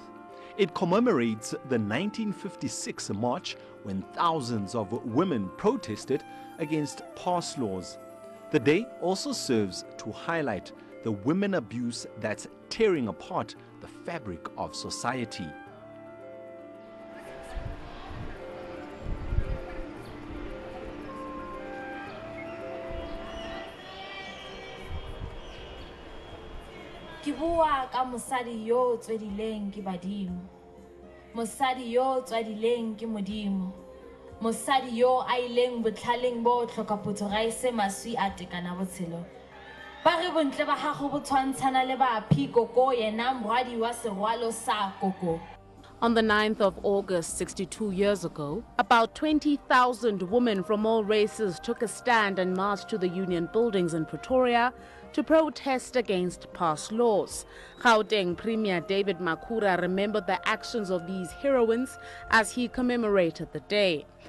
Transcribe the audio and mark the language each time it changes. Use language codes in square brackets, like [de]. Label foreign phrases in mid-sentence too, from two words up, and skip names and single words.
[en] It commemorates the 1956 march when thousands of women protested against past laws. The day also serves to highlight the women abuse that's tearing apart the fabric of society. [tn] Ke bua ka mosadi yo tswedileng ke badimo, mosadi yo tswadileng ke modimo, mosadi yo a ileng botlhaleng bo tlhokapotso ga ise maswi a tekana botshelo. Ba re bontle ba gago bo tshwantshana le baphi koko yena moradi wa serwalo sa koko. [en] On the 9th of August, 62 years ago, about 20,000 women from all races took a stand and marched to the union buildings in Pretoria to protest against past laws. Gauteng Premier David Makhura remembered the actions of these heroines as he commemorated the day.